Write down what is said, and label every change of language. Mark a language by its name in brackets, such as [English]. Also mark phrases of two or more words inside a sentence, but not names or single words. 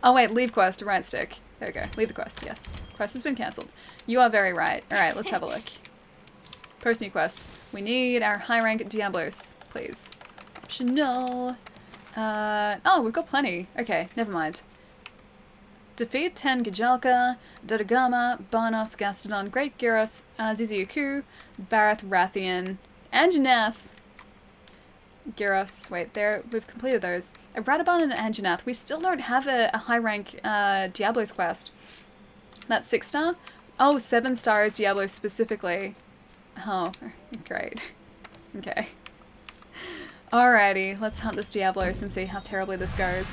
[English] Oh wait, leave quest, right stick. There we go, leave the quest, yes. Quest has been cancelled. You are very right. Alright, let's have a look. Post new quest. We need our high rank Diablos, please. Optional. Oh, we've got plenty. Okay, never mind. Defeat 10 Gajalka, Dodogama, Barnos, Gastodon, Great Gyros, Ziziaku, Barath, Rathian, Anjanath. Gyros, wait, there, we've completed those. A Radabon and an Anjanath. We still don't have a high rank Diablos quest. That's 6 star? Oh, 7 stars Diablos specifically. Oh, great. Okay. Alrighty, let's hunt this Diablos and see how terribly this goes.